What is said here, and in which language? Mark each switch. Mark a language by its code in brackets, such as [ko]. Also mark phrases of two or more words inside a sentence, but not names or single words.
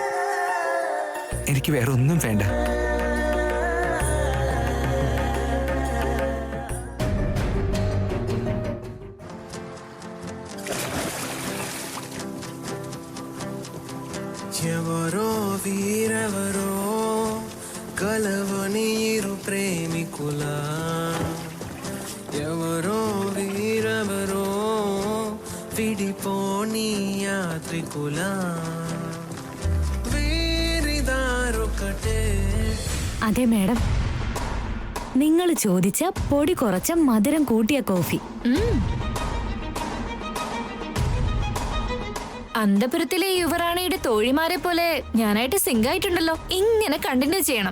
[ml] എനിക്ക് വേറെ ഒന്നും വേണ്ട. [te] ఎవరో వీరెవరో కలవని ఇరు ప్రేమికుల ఎవరో వీరెవరో విడిపోని యాత్రికుల వీరిదారొకటే. [ml] അതെ മാഡം, നിങ്ങൾ ചോദിച്ച പൊടി കുറച്ച മധുരം കൂട്ടിയ കോഫി. അന്തപുരത്തിലെ യുവറാണിയുടെ തോഴിമാരെ പോലെ ഞാനായിട്ട് സിങ്ക് ആയിട്ടുണ്ടല്ലോ. ഇങ്ങനെ കണ്ടിന്യൂ ചെയ്യണം.